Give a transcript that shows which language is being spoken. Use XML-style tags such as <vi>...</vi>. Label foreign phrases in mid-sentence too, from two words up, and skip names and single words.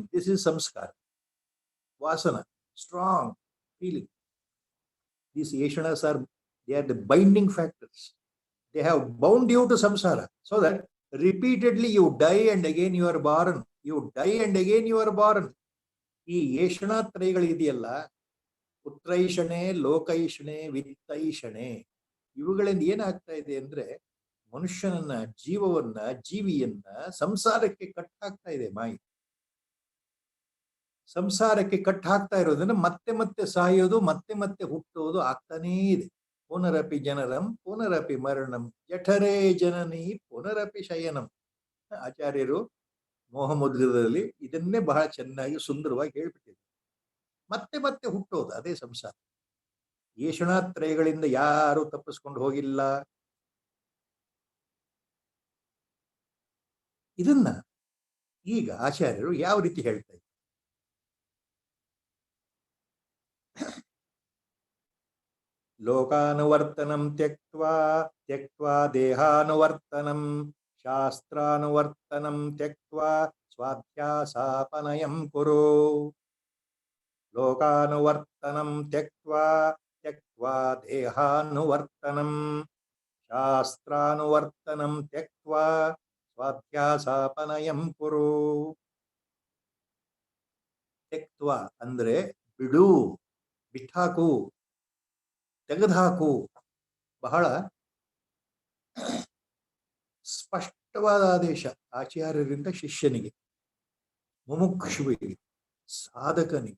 <en>This is samskara, vasana, strong feeling. These Yeshanas they are the binding factors. They have bound you to samsara, so that repeatedly you die and again you are born. You die and again you are born.</en> <kn>ಈ ಯೇಷಣಾತ್ರಯಗಳಿದೆಯಲ್ಲ, ಪುತ್ರೈಷಣೆ, ಲೋಕೈಷಣೆ, ವಿತ್ತೈಷಣೆ, ಇವುಗಳಿಂದ ಏನಾಗ್ತಾ ಇದೆ ಅಂದ್ರೆ ಮನುಷ್ಯನನ್ನ, ಜೀವವನ್ನ, ಜೀವಿಯನ್ನ ಸಂಸಾರಕ್ಕೆ ಕಟ್ ಹಾಕ್ತಾ ಇದೆ ಮಾಯಿ. ಸಂಸಾರಕ್ಕೆ ಕಟ್ ಹಾಕ್ತಾ ಇರೋದನ್ನ ಮತ್ತೆ ಮತ್ತೆ ಸಾಯೋದು, ಮತ್ತೆ ಮತ್ತೆ ಹುಟ್ಟೋದು ಆಗ್ತಾನೇ ಇದೆ.</kn> <sa>ಪುನರಪಿ ಜನರಂ ಪುನರಪಿ ಮರಣಂ ಜಠರೇ ಜನನಿ ಪುನರಪಿ ಶಯನಂ.</sa> <kn>ಆಚಾರ್ಯರು ಮೋಹಮುದ್ರದಲ್ಲಿ ಇದನ್ನೇ ಬಹಳ ಚೆನ್ನಾಗಿ ಸುಂದರವಾಗಿ ಹೇಳ್ಬಿಟ್ಟಿದೆ. ಮತ್ತೆ ಮತ್ತೆ ಹುಟ್ಟೋದು, ಅದೇ ಸಂಸಾರ. ಯೇಷಣಾತ್ರಯಗಳಿಂದ ಯಾರು ತಪ್ಪಿಸ್ಕೊಂಡು ಹೋಗಿಲ್ಲ. ಇದನ್ನ ಈಗ ಆಚಾರ್ಯರು ಯಾವ ರೀತಿ ಹೇಳ್ತಾ ಇದ್ದಾರೆ?</kn> <sa>ಲೋಕಾನುವರ್ತನಂ ತ್ಯಕ್ತ್ವಾ ತ್ಯಕ್ತ್ವಾ ದೇಹಾನುವರ್ತನಂ ಶಾಸ್ತ್ರಾನುವರ್ತನಂ ತ್ಯಕ್ತ್ವಾ ಸ್ವಾಧ್ಯಾಸಾಪನಯಂ ಕುರು. ಲೋಕಾನುವರ್ತನಂ ತ್ಯಕ್ತ್ವಾ ತ್ಯಕ್ತ್ವಾ ದೇಹಾನುವರ್ತನಂ ಶಾಸ್ತ್ರಾನುವರ್ತನಂ ತ್ಯಕ್ತ್ವಾ ಸ್ವಾಧ್ಯಾಸಾಪನಯಂ ಕುರು.</sa> <kn>ತ್ಯಕ್ತ್ವಾ ಅಂದ್ರೆ ಬಿಡು, ಬಿಟ್ಟಾಕು, ತೆಗೆದುಹಾಕು. ಬಹಳ ಸ್ಪಷ್ಟವಾದ ಆದೇಶ ಆಚಾರ್ಯರಿಂದ ಶಿಷ್ಯನಿಗೆ, ಮುಮುಕ್ಷುವಿಗೆ, ಸಾಧಕನಿಗೆ.</kn>